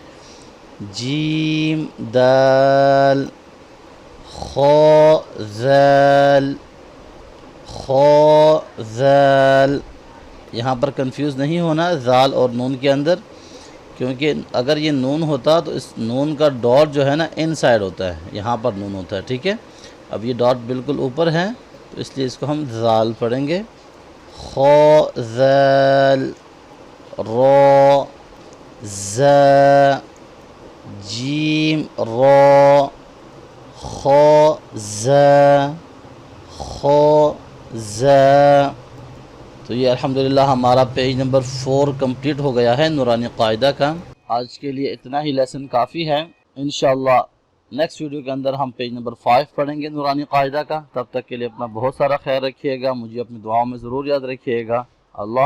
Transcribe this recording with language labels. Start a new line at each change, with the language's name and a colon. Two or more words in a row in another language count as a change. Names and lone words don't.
Urdu: جیم دال، خا ذال، خا ذال، یہاں پر کنفیوز نہیں ہونا زال اور نون کے اندر، کیونکہ اگر یہ نون ہوتا تو اس نون کا ڈاٹ جو ہے نا ان سائڈ ہوتا ہے، یہاں پر نون ہوتا ہے، ٹھیک ہے۔ اب یہ ڈاٹ بالکل اوپر ہے تو اس لیے اس کو ہم زال پڑھیں گے۔ خو زال، رو ز، جیم رو، خو ز، خو ز۔ تو یہ الحمدللہ ہمارا
English: page number
Urdu: 4 کمپلیٹ ہو گیا ہے نورانی قاعدہ کا۔ آج کے لیے اتنا ہی لیسن کافی ہے، انشاءاللہ
English: next video
Urdu: کے اندر ہم
English: page number
Urdu: 5 پڑھیں گے نورانی قاعدہ کا۔ تب تک کے لیے اپنا بہت سارا خیال رکھیے گا، مجھے اپنی دعاؤں میں ضرور یاد رکھیے گا۔